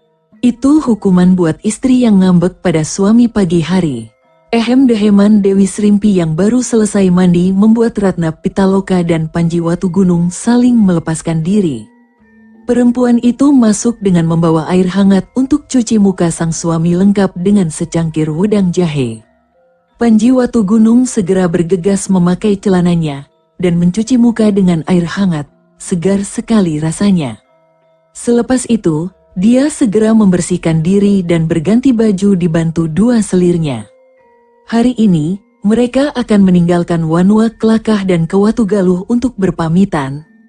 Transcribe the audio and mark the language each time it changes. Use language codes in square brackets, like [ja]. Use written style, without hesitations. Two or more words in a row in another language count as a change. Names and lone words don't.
[id] Itu hukuman buat istri yang ngambek pada suami pagi hari. Deheman Dewi Srimpi yang baru selesai mandi membuat Ratna Pitaloka dan Panji Watugunung saling melepaskan diri. Perempuan itu masuk dengan membawa air hangat untuk cuci muka sang suami lengkap dengan secangkir wedang jahe. Panji Watugunung segera bergegas memakai celananya dan mencuci muka dengan air hangat, segar sekali rasanya. Selepas itu, dia segera membersihkan diri dan berganti baju dibantu dua selirnya. Hari ini, mereka akan meninggalkan Wanua Klakah dan ke Watugaluh untuk berpamitan.